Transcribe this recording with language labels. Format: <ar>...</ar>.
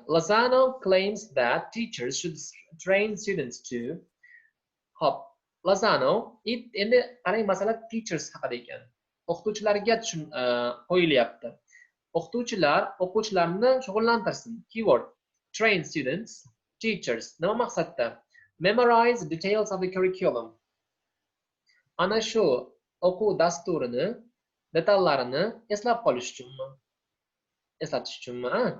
<en>Lozano claims that teachers should train students to.</en> <uz>Hop. Lozano endi qarang, masala teachers haqida ekan. O'qituvchilarga qo'yilyapti. O'qituvchilar o'quvchilarni shug'ullantirsin. Keyword.</uz> <en>Train students, teachers.</en> <uz>Nima maqsadda?</uz> <en>Memorize details of the curriculum.</en> <uz>Ana shu o'quv dasturini, detallarini eslab qolish uchunmi? Eslatish uchunmi?</uz>